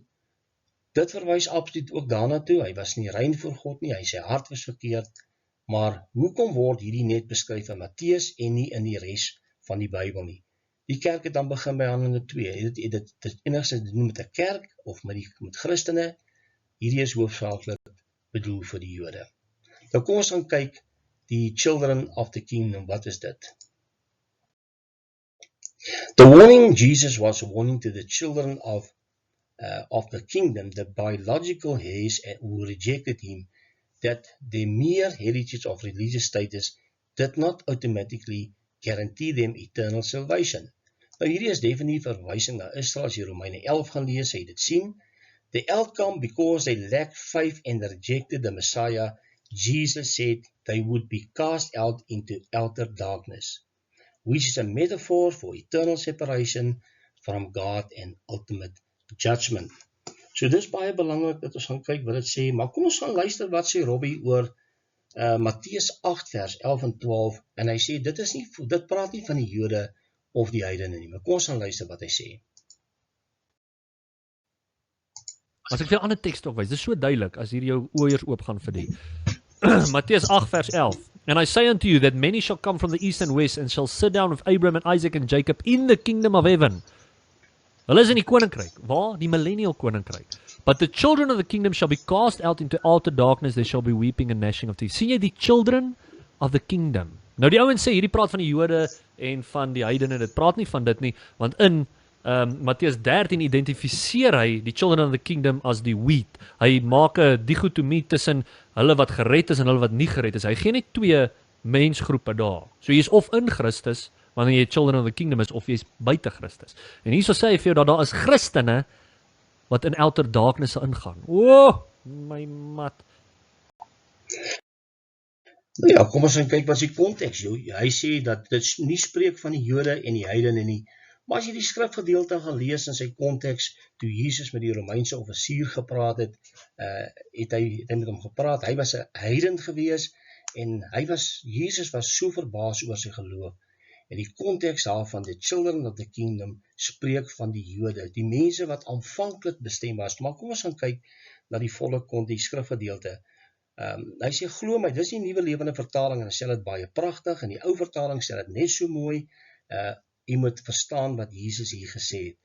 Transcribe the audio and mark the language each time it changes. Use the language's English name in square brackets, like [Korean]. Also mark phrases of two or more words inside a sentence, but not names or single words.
[Afrikaans] Dit verwys absoluut ook daarna toe, hy was nie rein voor God nie, sy hart was verkeerd, maar hoekom word hierdie net beskryf in Matteus en nie in die res van die Bybel nie? Die kerk het dan begin by Handelinge 2, dit enigstens te doen met 'n kerk of met Christene, hierdie is hoofsaaklik bedoel vir die Jode. Nou kom ons gaan kyk, die [English] children of the kingdom, [Afrikaans] wat is dit? [English] The warning Jesus was warning to the children of the kingdom, the biological heirs who rejected him, that their mere heritage of religious status did not automatically guarantee them eternal salvation. [Afrikaans] Nou hierdie is definitief verwysing na Israel, as jy Romeine 11 gaan lees, jy dit sien. [English] The outcome, because they lacked faith and rejected the Messiah, Jesus said they would be cast out into outer darkness, which is a metaphor for eternal separation from God and ultimate judgment. [Afrikaans] So dis baie belangrik dat ons gaan kyk wat dit sê, maar kom ons gaan luister wat sê Robbie oor Matteus 8 vers 11 en 12 en hy sê dit praat nie van die Jode of die heidene nie, maar kom ons gaan luister wat hy sê. As ek vir 'n ander teks ook wys, dis so duidelik as hier jou oë eers oop gaan vir die. Matteus 8 vers 11. [English] And I say unto you that many shall come from the east and west and shall sit down with Abraham and Isaac and Jacob in the kingdom of heaven. [Afrikaans] Hulle is in die koninkryk. Waar? Die millennial koninkryk. [English] But the children of the kingdom shall be cast out into outer darkness, there shall be weeping and gnashing of teeth. [Afrikaans] Sien jy die [English] children of the kingdom? [Afrikaans] Nou die ouens sê, hierdie praat van die Jode en van die heidene, dit praat nie van dit nie, want in Matteus 13 identifiseer hy die [English] children of the kingdom [Afrikaans] as die wheat. Hy maak 'n dichotomie tussen hulle wat gered is en hulle wat nie gered is. Hy gee net twee mensgroepe daar. So jy is of in Christus, wanneer jy [English] children of the kingdom [Afrikaans] is, of jy is buite Christus. En hierso sê hy vir jou dat daar is Christene wat in [English] outer darkness [Afrikaans] ingaan. O, my mat. Nou ja, kom ons gaan kyk wat is die konteks. Hy sê dat dit nie spreek van die Jode en die heidene nie, maar as jy die skrifgedeelte gaan lees in sy konteks, toe Jesus met die Romeinse offisier gepraat het, het hy met hom gepraat, hy was 'n heiden gewees, en Jesus was so verbaas oor sy geloof, en die konteks daarvan, [English] the children of the kingdom, [Afrikaans] spreek van die Jode, die mense wat aanvanklik bestem was, maar kom ons gaan kyk na die volle konteks, die skrifgedeelte. Hy sê, glo my, dis die nuwe lewende vertaling, en hy sê dit baie pragtig, en die ou vertaling sê dit net so mooi, jy moet verstaan wat Jesus hier gesê het.